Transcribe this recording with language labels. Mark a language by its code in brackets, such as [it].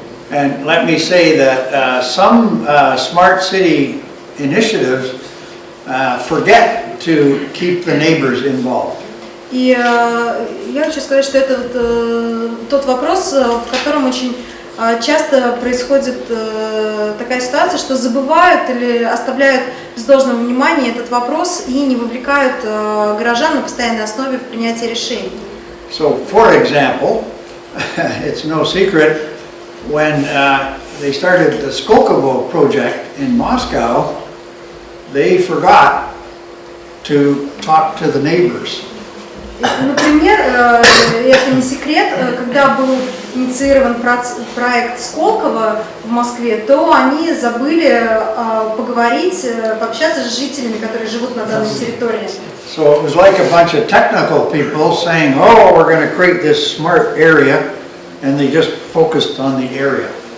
[en] And let me say that some smart city initiatives forget to keep the neighbors involved. [ru] И я хочу сказать, что это вот, тот вопрос, в котором очень часто происходит такая ситуация, что забывают или оставляют без должного внимания этот вопрос и не вовлекают горожан на постоянной основе в принятие решений. [en] So, for example, it's no secret, when they started the Skolkovo project in Moscow, they forgot to talk to the neighbors. [ru] Например, это не секрет, когда был инициирован проект Сколково в Москве, то они забыли поговорить, пообщаться с жителями, которые живут на данной территории. [en] So it was like a bunch of technical people saying, oh, we're going to create this smart area, and they just focused on the area.